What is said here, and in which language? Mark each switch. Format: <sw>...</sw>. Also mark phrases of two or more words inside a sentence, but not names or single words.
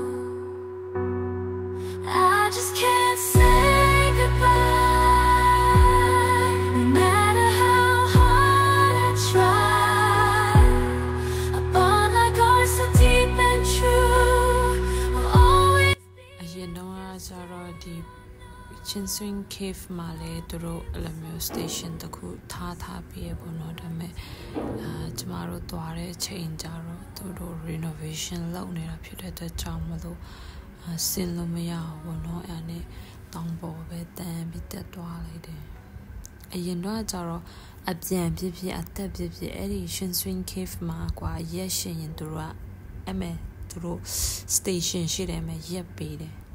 <en>I just can't say goodbye, no matter how hard I try. A bond like ours so deep and true will always be.</en> <my>အရင်တော့ကျတော့ဒီ Chin Swing Cave မှာလေသူတို့အလိုမျိုး station တခုထားပြီးရပေါ့နော်ဒါပေမဲ့ကျမတို့သွားတဲ့အချိန် ကျတော့သူတို့ renovation လုပ်နေတာဖြစ်တဲ့အတွက်ကြောင့်မလို့ဆင်းလို့မရဘူးပေါ့နော်အဲ့နဲ့တောင်ပေါ်ပဲတန်းပြီးတက်သွားလိုက်တယ်အရင်တော့ကျတော့အပြန်ဖြစ်ဖြစ်အသက်ဖြစ်ဖြစ်အဲ့ဒီ Chin Swing Cave မှာကွာရက်ရှင်ရင်သူတို့ကအမေသူတို့ station ရှိတယ်မယ်ရက်ပေးတယ်</my>